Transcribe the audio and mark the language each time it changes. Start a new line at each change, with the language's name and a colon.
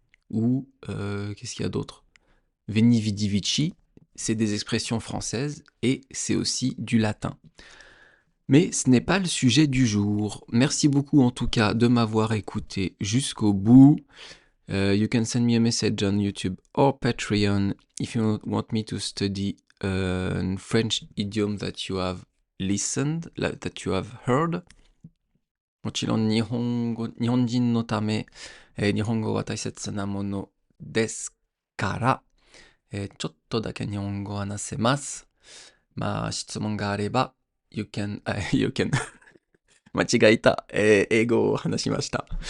French: Ou, qu'est-ce qu'il y a d'autre?
Latin: Veni vidi vici,
French: c'est des expressions françaises et c'est aussi du latin. Mais ce n'est pas le sujet du jour. Merci beaucoup en tout cas de m'avoir écouté jusqu'au bout.
English: You can send me a message on YouTube or Patreon if you want me to study a French idiom that you have listened, that you have heard.
Japanese: もちろん日本人のため、日本語は大切なものですから、ちょっとだけ日本語を話せます。まあ、質問があれば、
English: you can
Japanese: 間違えた、英語を話しました。